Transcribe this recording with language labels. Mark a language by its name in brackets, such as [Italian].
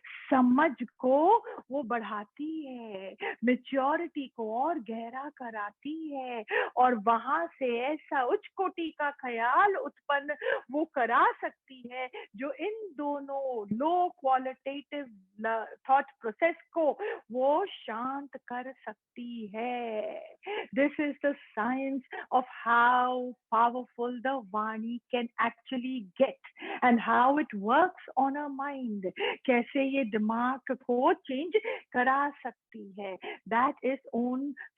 [Hindi] समझ को वो बढ़ाती है, मेच्योरिटी को और गहरा कराती है, और वहां से ऐसा उच्च कोटि का ख्याल उत्पन्न वो करा सकती है जो इन दोनों लो क्वालिटेटिव थॉट प्रोसेस को वो शांत कर सकती है। [English] This is the science of how powerful the Vani can actually get and how it works on our mind। [Hindi] कैसे ये दिमाग को चेंज करा सकती है। [English] That is own